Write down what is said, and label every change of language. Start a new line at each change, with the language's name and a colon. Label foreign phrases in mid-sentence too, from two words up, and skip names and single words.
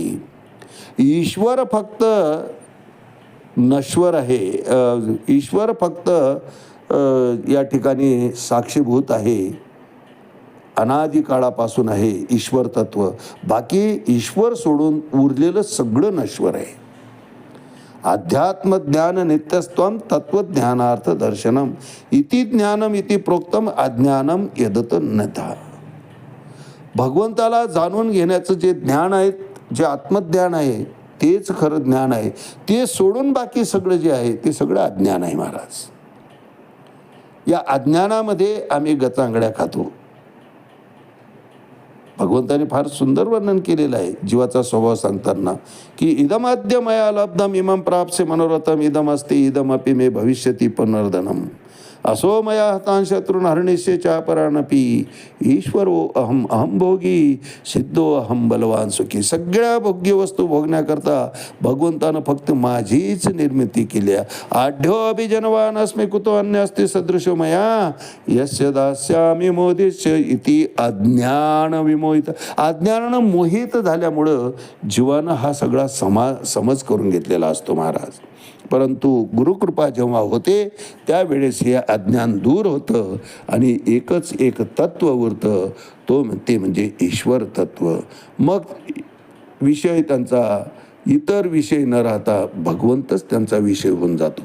Marathi: ईश्वर फक्त नश्वर आहे, ईश्वर फक्त या ठिकाणी साक्षीभूत आहे, अनादी काळापासून आहे ईश्वर तत्व. बाकी ईश्वर सोडून उरलेलं सगळं नश्वर आहे.
Sanskrit: अध्यात्म ज्ञान नित्यस्त्वम तत्वज्ञानार्थ दर्शनम इति ज्ञानम इति प्रोक्तम अज्ञानम यदत नथा.
Marathi: भगवंताला जाणून घेण्याचं जे ज्ञान आहे, जे आत्मज्ञान आहे, तेच खरं ज्ञान आहे. ते सोडून बाकी सगळं जे आहे ते सगळं अज्ञान आहे महाराज. या अज्ञानामध्ये आम्ही गचांगड्या खातो. भगवंताने फार सुंदर वर्णन केलेलं आहे जीवाचा स्वभाव सांगताना की
Sanskrit: इदमाद्य मया लब्धम इमं प्राप्से मनोरथम इदमस्ति इदमपि मे भविष्यति पुनर्धनम असो मया हतां शत्रुन हरणिष्ये चापरानपि ईश्वरो अहम अहम भोगी सिद्धो अहम बलवान सुखी.
Marathi: सगळ्या भोग्य वस्तू भोगण्याकरता भगवंतानं फक्त माझीच निर्मिती केली आहे.
Sanskrit: आढ्यो अभिजनवान अस्मि कुतो अन्य अस्ति सदृशो मया यस्य दास्यामि मोदिष्य इति अज्ञान विमोहित.
Marathi: अज्ञानानं मोहित झाल्यामुळं जीवानं हा सगळा समज करून घेतलेला असतो महाराज. परंतु गुरुकृपा जेव्हा होते त्यावेळेस हे अज्ञान दूर होतं आणि एकच एक तत्व उरतं, ते म्हणजे ईश्वर तत्व. मग विषय त्यांचा इतर विषय न राहता भगवंतच त्यांचा विषय होऊन जातो.